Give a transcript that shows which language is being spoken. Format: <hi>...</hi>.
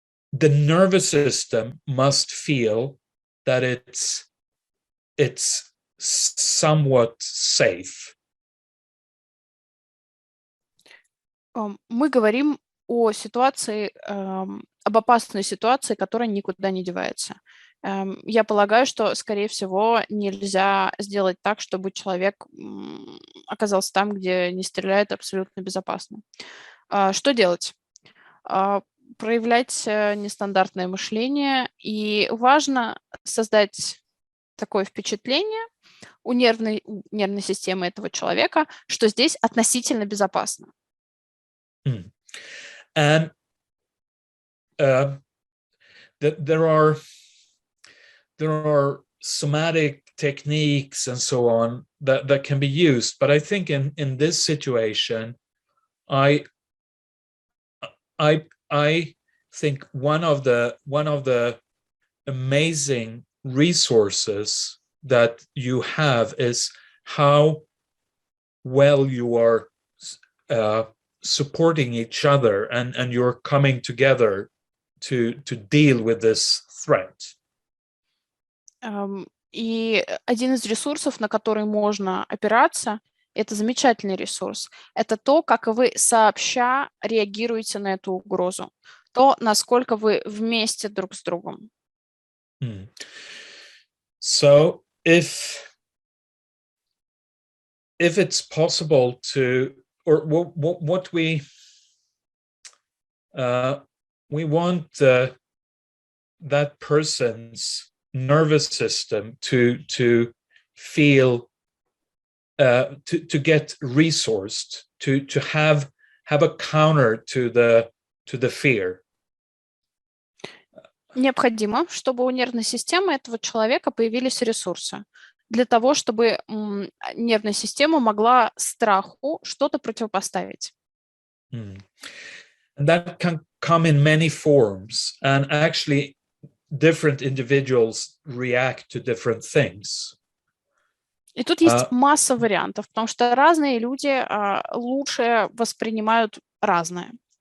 <en>The nervous system must feel that it's somewhat safe.</en> <ru>Мы говорим о ситуации, об опасной ситуации, которая никуда не девается. Я полагаю, что, скорее всего, нельзя сделать так, чтобы человек оказался там, где не стреляют, абсолютно безопасно. Что делать? Проявлять нестандартное мышление, и важно создать такое впечатление у нервной системы этого человека, что здесь относительно безопасно.</ru> <en>And there are somatic techniques and so on that can be used, but I think in this situation, I think one of the amazing resources that you have is how well you are supporting each other and you're coming together to deal with this threat.</en> <ru>И один из ресурсов, на который можно опираться, это замечательный ресурс. Это то, как вы сообща реагируете на эту угрозу, то, насколько вы вместе друг с другом.</ru> <en>So if it's possible to, or what we want that person's nervous system to feel, to get resourced, to have a counter to the fear.</en> <ru>Необходимо, чтобы у нервной системы этого человека появились ресурсы для того, чтобы нервная система могла страху что-то противопоставить.</ru> <en>And that can come in many forms, and actually different individuals react to different things.</en> <ru>И тут есть масса вариантов, потому что разные люди лучше воспринимают разное.</ru>